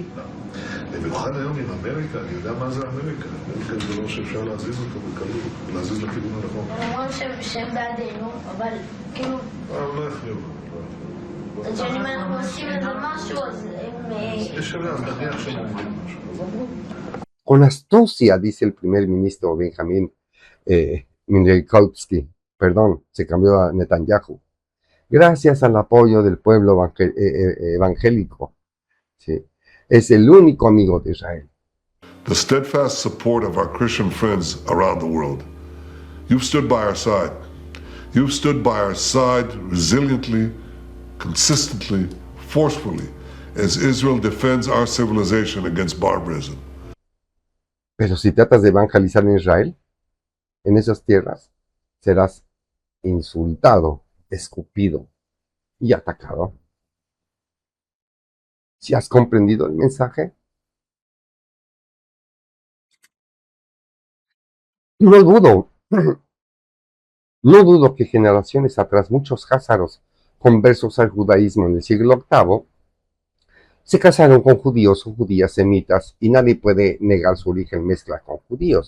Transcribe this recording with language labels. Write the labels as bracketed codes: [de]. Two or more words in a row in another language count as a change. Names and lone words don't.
[he] במיוחד היום עם אמריקה, אני יודע מה זה אמריקה. אמריקה זה לא שאפשר להזיז אותו בקלות, להזיז לכיוון הנכון. הם אומרים שהם בעדינו, אבל כאילו... לא יכניעו. אז שאם אנחנו עושים איזה משהו, אז הם... יש עליה, אז נניח שהם אומרים משהו. [es] Con astucia, dice el primer ministro Benjamín Mindreikovsky, perdón, se cambió a Netanyahu, gracias al apoyo del pueblo evangélico, ¿sí? Es el único amigo de Israel. [en] The steadfast support of our Christian friends around the world. You've stood by our side. You've stood by our side resiliently, consistently, forcefully, as Israel defends our civilization against barbarism. [es] Pero si tratas de evangelizar en Israel, en esas tierras, serás insultado, escupido y atacado. ¿Si has comprendido el mensaje? No dudo que generaciones atrás muchos házaros conversos al judaísmo en el siglo VIII se casaron con judíos o judías semitas y nadie puede negar su origen mezcla con judíos.